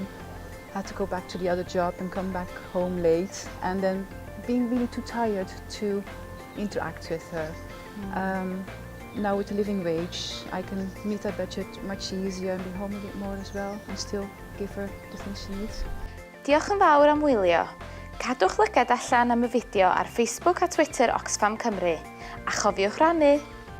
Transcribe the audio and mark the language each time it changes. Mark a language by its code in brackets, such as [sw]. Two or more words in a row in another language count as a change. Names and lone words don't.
[en] Had to go back to the other job and come back home late, and then being really too tired to interact with her. Now with the living wage, I can meet her budget much easier and be home a bit more as well, and still give her the things she needs. [cy] Diolch yn fawr am wylio. Cadwch lygad allan am y fideo ar Facebook a Twitter Oxfam Cymru, a chofiwch rannu!